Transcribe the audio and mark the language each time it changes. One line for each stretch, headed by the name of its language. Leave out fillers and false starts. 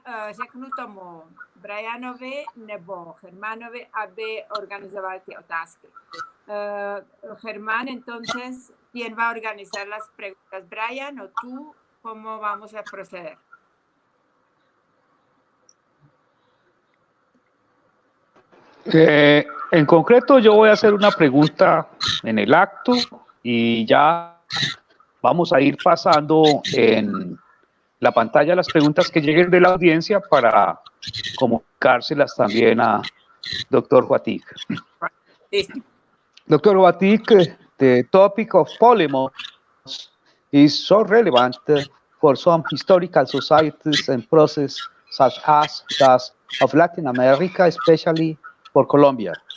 Czech: Řeknu tomu Brianovi nebo Germánovi, aby organizovali ty otázky.
Spanish: Germán, entonces, ¿quién va a organizar las preguntas? Brian o tú, ¿cómo vamos a proceder? En concreto, yo voy a hacer una pregunta en el acto y ya vamos a ir pasando en la pantalla las preguntas que lleguen de la audiencia para comunicárselas también a Dr. Chvatík.
English: Dr. Chvatík, the topic of Pólemos is so relevant for some historical societies and processes such as that of Latin America, especially for Colombia.